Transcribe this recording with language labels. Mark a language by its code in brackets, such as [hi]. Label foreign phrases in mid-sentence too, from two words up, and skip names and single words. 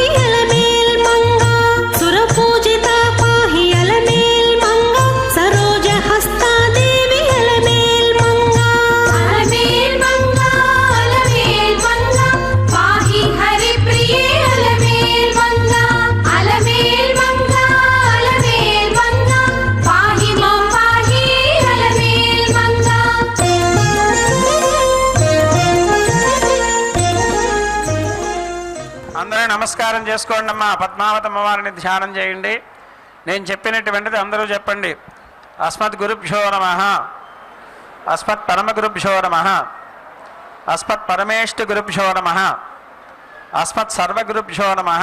[sa] अलमेल्मंगा सुरपूजिता पाहि अलमेल्मंगा सरोजहस्ता देवी अलमेल्मंगा अलमेल्मंगा अलमेल्मंगा पाहि हरिप्रिये अलमेल्मंगा अलमेल्मंगा अलमेल्मंगा पाहि मां पाहि अलमेल्मंगा। [te] అందరూ నమస్కారం చేసుకోండి అమ్మా. పద్మావతమ్మ వారిని ధ్యానం చేయండి. నేను చెప్పినటువంటిది అందరూ చెప్పండి. [sa] అస్మద్ గురుభ్యో నమః, అస్మత్ పరమ గురుభ్యో నమః, అస్మత్ పరమేష్టి గురుభ్యో నమః, అస్మత్ సర్వగురుభ్యో నమః.